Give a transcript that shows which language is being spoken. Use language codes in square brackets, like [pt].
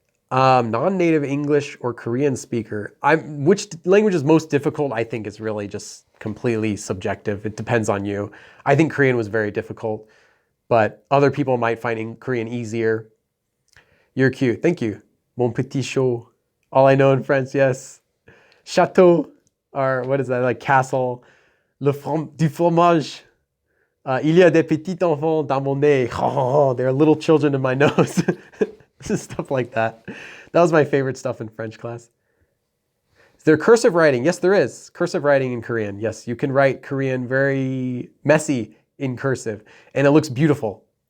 [en] Non-native English or Korean speaker. Which language is most difficult, I think, is really just completely subjective. It depends on you. I think Korean was very difficult, but other people might find Korean easier. You're cute. Thank you. [fr] Mon petit chaud. [en] All I know in French, yes. Chateau, or what is that, like castle. [fr] Du fromage. Il y a des petits enfants dans mon nez. [en] Oh, there are little children in my nose. Stuff like that. That was my favorite stuff in French class. Is there cursive writing? Yes, there is. Cursive writing in Korean. Yes, you can write Korean very messy in cursive, and it looks beautiful.